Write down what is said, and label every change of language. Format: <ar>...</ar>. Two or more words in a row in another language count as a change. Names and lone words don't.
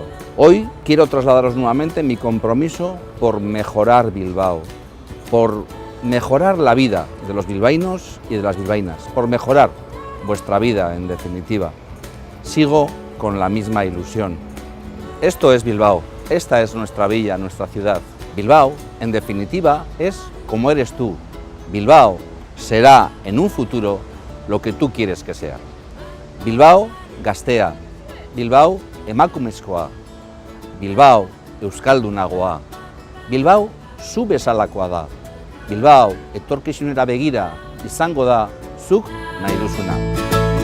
<es>Hoy quiero trasladaros nuevamente mi compromiso por mejorar Bilbao, por mejorar la vida de los bilbaínos y de las bilbaínas, por mejorar vuestra vida, en definitiva. Sigo con la misma ilusión. Esto es Bilbao, esta es nuestra villa, nuestra ciudad. Bilbao, en definitiva, es como eres tú. Bilbao será en un futuro lo que tú quieres que sea.</es> <eu>Bilbao gaztea, Bilbao emakumezkoa, Bilbao euskaldunagoa, Bilbao zu bezalakoa da, Bilbao etorkizunera begira izango da zuk nahi duzuna.</eu>